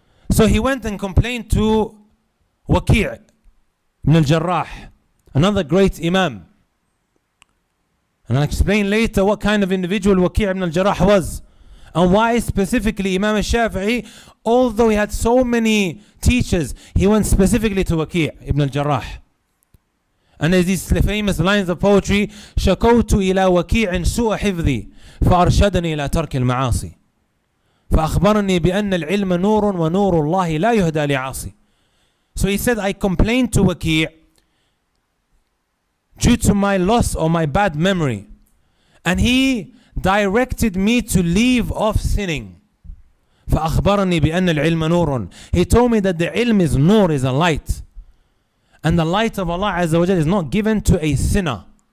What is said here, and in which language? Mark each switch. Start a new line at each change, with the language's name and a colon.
English: So he went and complained to Waki' ibn al-Jarrah, another great Imam. And I'll explain later what kind of individual Waki' ibn al-Jarrah was, and why specifically Imam al-Shafi'i, although he had so many teachers, he went specifically to Waki' ibn al-Jarrah. And there's these famous lines of poetry,
Arabic: شَكَوْتُ إِلَى وَكِيعٍ سُوءَ حِفْظِي فَأَرْشَدَنِي إِلَى تَرْكِ الْمَعَاصِي فَأَخْبَرَنِي بِأَنَّ الْعِلْمَ نُورٌ وَنُورُ اللَّهِ لَا يُهْدَى لِعَاصِي.
English: So he said, I complained to Waki' due to my loss or my bad memory, and he directed me to leave off sinning.
Arabic: فَأَخْبَرَنِي بِأَنَّ الْعِلْمَ نُورٌ.
English: He told me that the ilm is nur, is a light. And the light of Allah Azza wa Jalla is not given to a sinner.